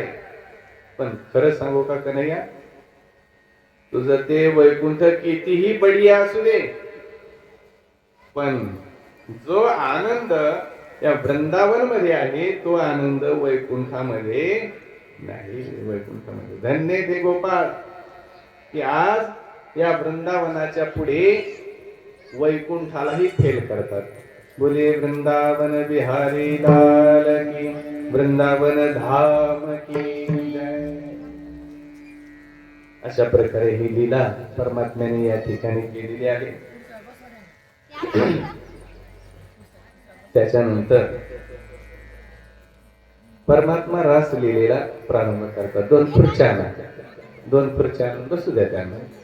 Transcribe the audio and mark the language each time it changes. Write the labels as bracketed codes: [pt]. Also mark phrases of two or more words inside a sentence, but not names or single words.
[mr] पण खरं सांगू का कन्हैया, तुझं ते वैकुंठ कितीही बढिया असू दे, पण जो आनंद या वृंदावन मध्ये आहे तो आनंद वैकुंठामध्ये नाही. वैकुंठामध्ये धन्य ते गोपाळ की आज या वृंदावनाच्या पुढे वैकुंठालाही फेल करतात. [hi] बोले वृंदावन बिहारी लाल की, वृंदावन धाम की जय. [mr] अशा प्रकारे ही लीला परमात्म्याने या ठिकाणी केलेली आहे. त्याच्यानंतर परमात्मा रास लीलेला प्रारंभ करतात. दोन खुर्च्या बसू द्या त्यांना.